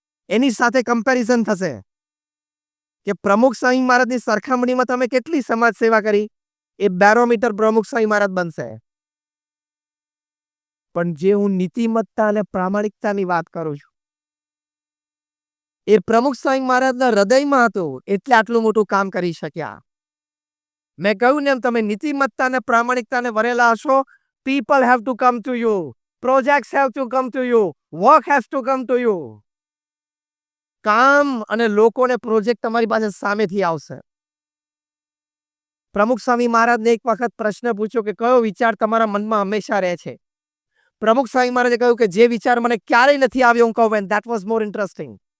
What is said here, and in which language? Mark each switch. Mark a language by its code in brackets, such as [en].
[gu] એની સાથે કમ્પેરિઝન થશે કે પ્રમુખ સ્વામી મહારાજની સરખામણીમાં તમે કેટલી સમાજ સેવા કરી, એ બેરોમીટર પ્રમુખ સ્વામી મહારાજ બનશે. પણ જે હું નીતિમત્તા અને પ્રામાણિકતાની વાત કરું છું એ પ્રમુખ સ્વામી મહારાજના હૃદયમાં હતું એટલે આટલું મોટું કામ કરી શક્યા. મેં કહ્યું ને એમ તમે નીતિમત્તા અને પ્રામાણિકતાને વરેલા હશો, [en] people have to come to you, projects have to come to you, work has to come to you. [gu] કામ અને લોકોને પ્રોજેક્ટ તમારી પાસે સામેથી આવશે. પ્રમુખ સ્વામી મહારાજને એક વખત પ્રશ્ન પૂછ્યો કે કયો વિચાર તમારા મનમાં હંમેશા રહે છે? પ્રમુખ સ્વામી મહારાજે કહ્યું કે જે વિચાર મને ક્યારેય નથી આવ્યો હું કહું [en] And that was more interesting.